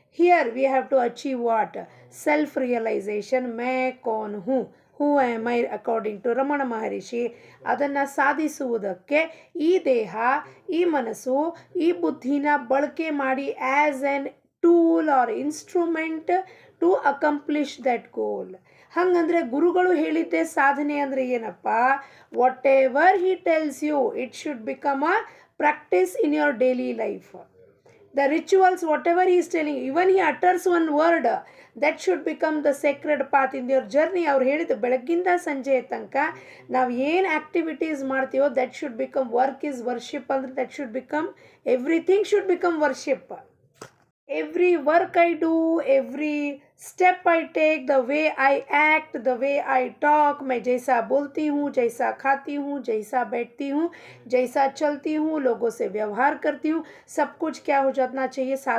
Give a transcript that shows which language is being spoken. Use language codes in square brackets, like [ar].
[en] Here we have to achieve what? Self-realization. [hi] मैं कौन हूँ, [en] who am I according to Ramana Maharshi. [kn] ಅದನ್ನು ಸಾಧಿಸುವುದಕ್ಕೆ ಈ ದೇಹ, ಈ ಮನಸ್ಸು, ಈ ಬುದ್ಧಿನ ಬಳಕೆ ಮಾಡಿ [en] As an tool or instrument to accomplish that goal. [kn] ಹಾಗಂದರೆ ಗುರುಗಳು ಹೇಳಿದ್ದೆ ಸಾಧನೆ ಅಂದರೆ ಏನಪ್ಪ? [en] Whatever he tells you, it should become a practice in your daily life. The rituals, whatever he is telling, even he utters one word, that should become the sacred path in your journey. [kn] ಅವ್ರು ಹೇಳಿದ್ದು ಬೆಳಗ್ಗಿಂದ ಸಂಜೆ ತನಕ ನಾವು ಏನು activities ಮಾಡ್ತೀವೋ [en] that should become work is worship. ಅಂದರೆ that should become, everything should become worship. Every work I do, every step I take, the way I act, the way I talk, [hi] मैं जैसा बोलती हूँ, जैसा खाती हूँ, जैसा बैठती हूँ, जैसा चलती हूँ, लोगों से व्यवहार करती हूँ, सब कुछ क्या हो जाना चाहिए?